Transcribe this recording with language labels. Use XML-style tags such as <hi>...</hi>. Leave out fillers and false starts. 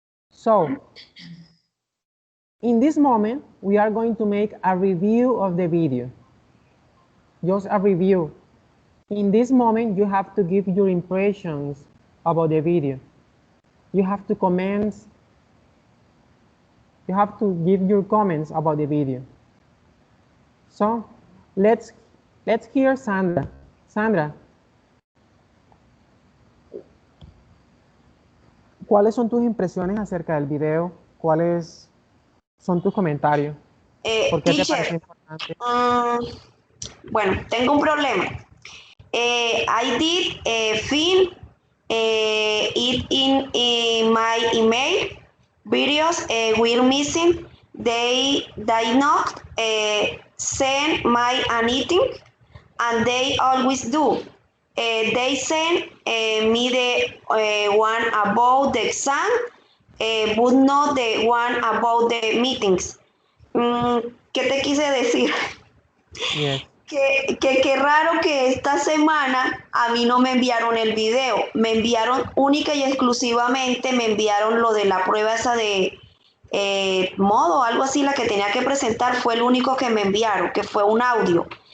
<en>So in this moment, we are going to make a review of the video. Just a review. In this moment, you have to give your impressions about the video. You have to comment. You have to give your comments about the video. So let's hear Sandra.</en> <es>Sandra, ¿cuáles son tus impresiones acerca del video? ¿Cuáles son tus comentarios? ¿Por qué te parece importante? Bueno, tengo un problema.</es> <en>I did fill it in my email. Videos were missing. They not send my anything, and they always do. They send me the one about the exam, but not the one about the meetings.</en> <es>¿Qué te quise decir?</es> <en>Yes.</en> <es>Que qué raro que esta semana a mí no me enviaron el video, me enviaron única y exclusivamente, me enviaron lo de la prueba esa de modo, algo así, la que tenía que presentar, fue el único que me enviaron, que fue un audio.</es>